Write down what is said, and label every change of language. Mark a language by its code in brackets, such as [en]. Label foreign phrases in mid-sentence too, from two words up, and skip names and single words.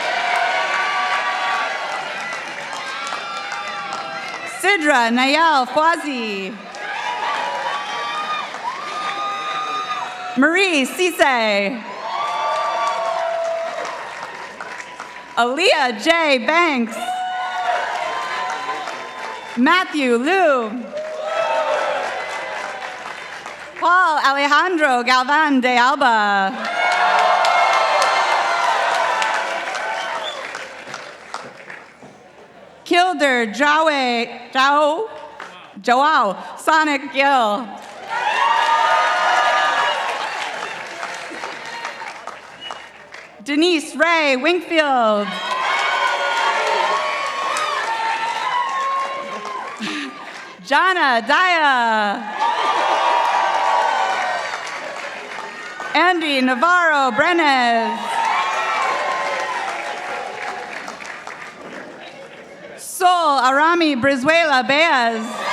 [en] Sidra Nayel Fwazi. Marie Cisse. Aaliyah J. Banks. Matthew Liu. Paul Alejandro Galvan de Alba. Kilder Joao Sonic Gill. Denise Ray Wingfield. Jana Daya. Andy Navarro Brenes. Sol Arami Brizuela Baez.